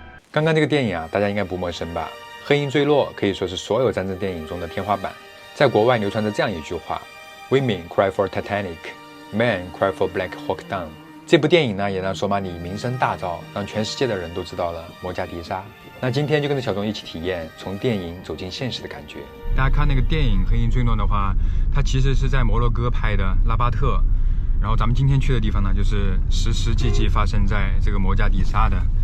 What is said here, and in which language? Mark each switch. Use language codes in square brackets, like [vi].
[zh] 刚刚这个电影啊，大家应该不陌生吧？黑鹰坠落可以说是所有战争电影中的天花板。在国外流传着这样一句话 ： [en] Women cry for Titanic, men cry for Black Hawk Down。 [zh] 这部电影呢，也让索马里名声大噪，让全世界的人都知道了摩加迪沙。那今天就跟着小钟一起体验从电影走进现实的感觉。大家看那个电影《黑鹰坠落》的话，它其实是在摩洛哥拍的拉巴特。然后咱们今天去的地方呢，就是实际发生在这个摩加迪沙的。